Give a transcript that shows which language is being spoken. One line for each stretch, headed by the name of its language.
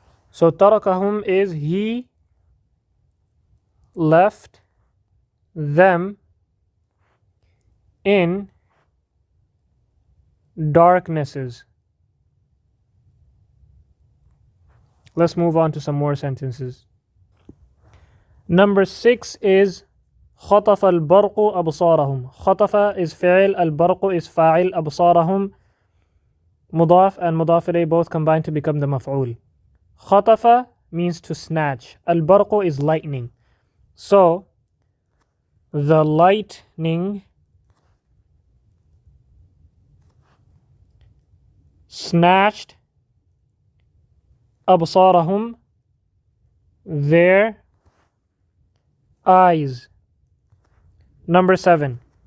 English: So tarakahum is he left them in darknesses. Let's move on to some more sentences. Number 6 is خطف البرق أبصارهم.
Arabic: خطف is فعل, البرق is فاعل, أبصارهم مضاف and مضاف إليه both combine to become the مفعول.
English: خطف means to snatch. البرق is lightning. So the lightning snatched أبصارهم, their eyes. Number 7.